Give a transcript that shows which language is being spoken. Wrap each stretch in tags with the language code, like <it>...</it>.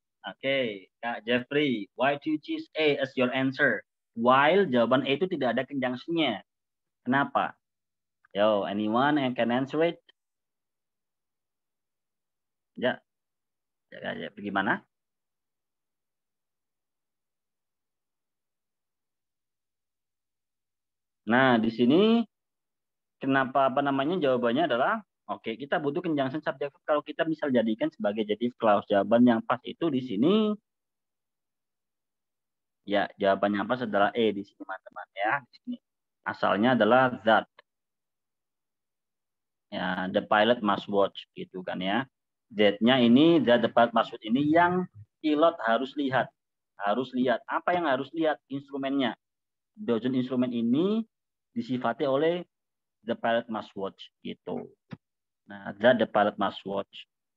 <en>Oke, Kak Jeffrey, why do you choose A as your answer?</en> <id>While jawaban A itu tidak ada conjunction-nya. Kenapa?</id> <en>Yo, anyone</en> <id>yang</id> <en>can answer it?</en> <id>Ya, gimana? Nah, di sini kenapa jawabannya adalah oke, kita butuh conjunction subject verb kalau kita misal jadikan sebagai adjective clause. Jawaban yang pas itu di sini ya, jawaban yang pas adalah E di sini, teman-teman ya. Di sini asalnya adalah that. Ya,</id> <en>the pilot must watch</en> <id>gitu kan ya. That-nya ini, the pilot must watch ini yang pilot harus lihat. Harus lihat. Apa yang harus lihat? Instrumennya. Dozen instrumen ini disifati oleh</id> <en>the pilot must watch</en> <id>gitu.</id> <en>Nah, that the pilot must watch.</en>